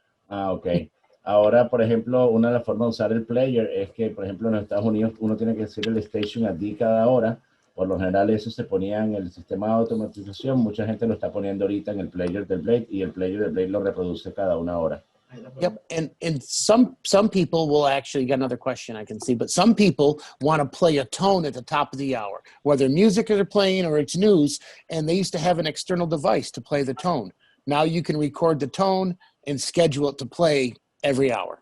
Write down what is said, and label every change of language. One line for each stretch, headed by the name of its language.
English: Okay.
Spanish: Ahora, por ejemplo, una de las formas de usar el player es que, por ejemplo, en los Estados Unidos uno tiene que decir el station ID cada hora Por lo general eso se ponía en el sistema de automatización. Mucha gente lo está poniendo ahorita en el player del Blade y el player del Blade lo reproduce cada una hora.
English: Yep, and some people will actually got another question I can see, but some people want to play a tone at the top of the hour, whether music they're playing or it's news, and they used to have an external device to play the tone. Now you can record the tone and schedule it to play every hour.